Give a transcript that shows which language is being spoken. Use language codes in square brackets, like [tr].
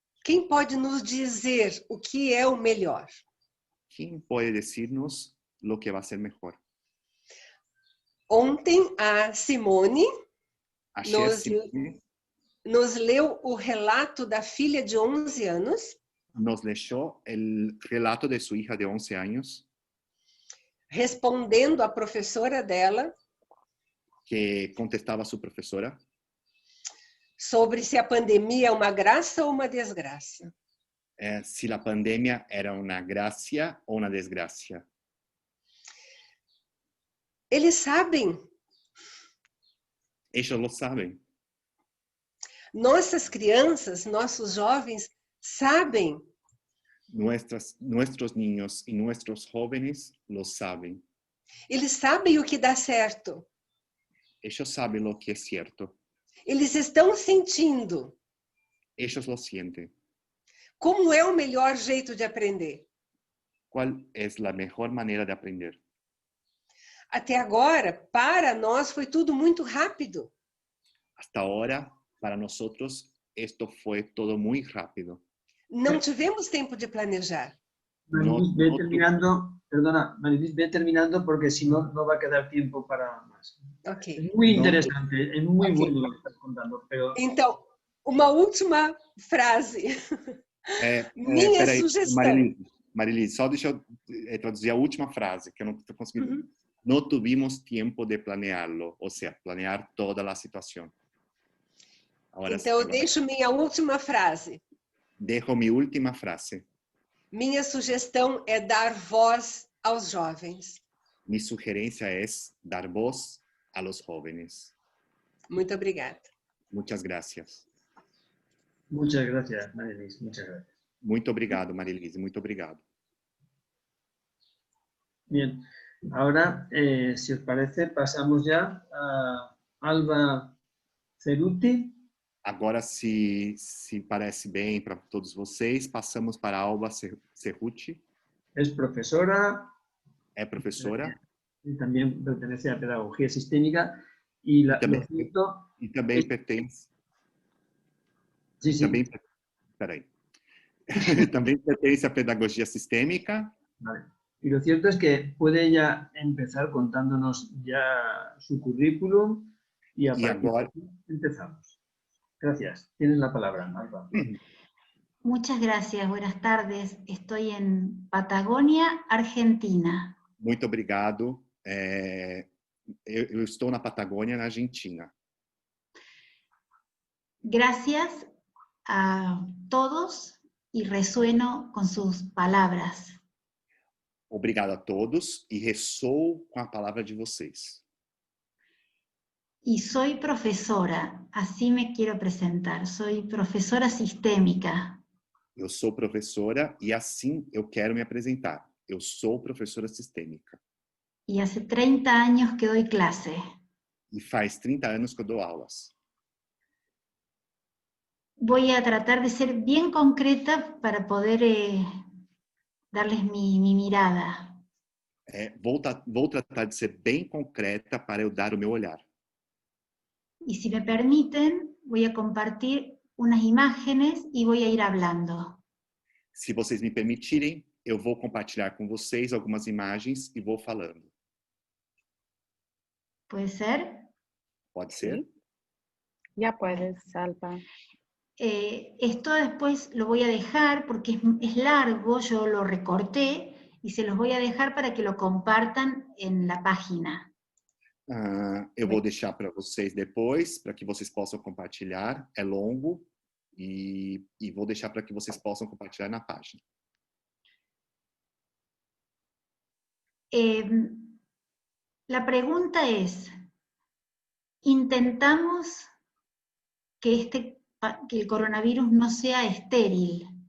[pt] Quem pode nos dizer o que é o melhor? [es] ¿Quién puede decirnos lo que va a ser mejor? [pt] Ontem a Simone Simone nos leu o relato da filha de 11 anos. [es] Nos leyó el relato de su hija de 11 años. [pt] Respondendo à professora dela. Que contestava a sua professora. Sobre se a pandemia é uma graça ou uma desgraça. Se a pandemia era uma graça ou uma desgraça. Eles sabem. Eles [es] lo [pt] sabem. Nossas crianças, nossos jovens sabem. [es] Nuestros niños y nuestros jóvenes lo saben. [pt] Eles sabem o que dá certo. [es] Ellos saben lo que es cierto. [pt] Eles estão sentindo. [es] Ellos lo sienten. [pt] Como é o melhor jeito de aprender? [es] ¿Cuál es la mejor manera de aprender? [pt] Até agora, para nós, foi tudo muito rápido. [es] Hasta ahora, para nosotros, esto fue todo muy rápido. [pt] Não tivemos tempo de planejar. [es] Marilis, ve terminando, perdona, Marilis, ve terminando porque si no, no va a quedar tiempo para más. Okay. Es muy interesante, es muy bueno lo que estás contando. Pero... [pt] Então, uma última frase. Minha sugestão. Marilis, só deixa eu traduzir a última frase, que eu não estou conseguindo. [es] No tuvimos tiempo de planearlo, o sea, planear [pt] toda a situação. Então, eu deixo minha última frase. [es] Dejo mi última frase. [pt] Minha sugestão é dar voz aos jovens. [es] Mi sugerencia es dar voz a los jóvenes. [pt] Muito obrigada. [es] Muchas gracias. Muchas gracias, Marilise. Muchas gracias. [pt] Muito obrigado, Marilise. Muito obrigado. [es] Bien. Ahora, si os parece, pasamos ya a Alba Ceruti. [pt] Agora, se parece bem para todos vocês, passamos para a Alba Cerruti. [es] Es profesora. [pt] É professora. [es] Y también pertenece a Pedagogía Sistémica. Y lo cierto... [pt] E também pertence... [es] Sí, sí. [pt] Também, peraí. Também pertence à Pedagogia Sistémica. [es] Vale. Y lo cierto es que puede ya empezar contándonos ya su currículum y a partir de aquí empezamos. Gracias. Tienes la palabra, Alba. Muchas gracias. Buenas tardes. Estoy en Patagonia, Argentina. [pt] Muito obrigado. Eu estou na Patagônia, na Argentina. [es] Gracias a todos y resueno con sus palabras. [pt] Obrigado a todos e ressoo com a palavra de vocês. [es] Y soy profesora, así me quiero presentar. Soy profesora sistémica. [pt] Eu sou professora e assim eu quero me apresentar. Eu sou professora sistêmica. [es] Y hace 30 años que doy clase. [pt] E faz 30 anos que eu dou aulas. [es] Voy a tratar de ser bien concreta para poder darles mi mirada. [pt] Vou tratar de ser bem concreta para eu dar o meu olhar. [es] Y si me permiten, voy a compartir unas imágenes y voy a ir hablando. [pt] Se vocês me permitirem, eu vou compartilhar com vocês algumas imagens e vou falando. [es] ¿Puede ser? [pt] Pode ser? [es] Ya puedes, Alba. Esto después lo voy a dejar porque es largo, yo lo recorté y se los voy a dejar para que lo compartan en la página. [pt] Eu vou deixar para vocês depois, para que vocês possam compartilhar. É longo e vou deixar para que vocês possam compartilhar na página. [es] La pregunta es, ¿intentamos que el coronavirus no sea estéril?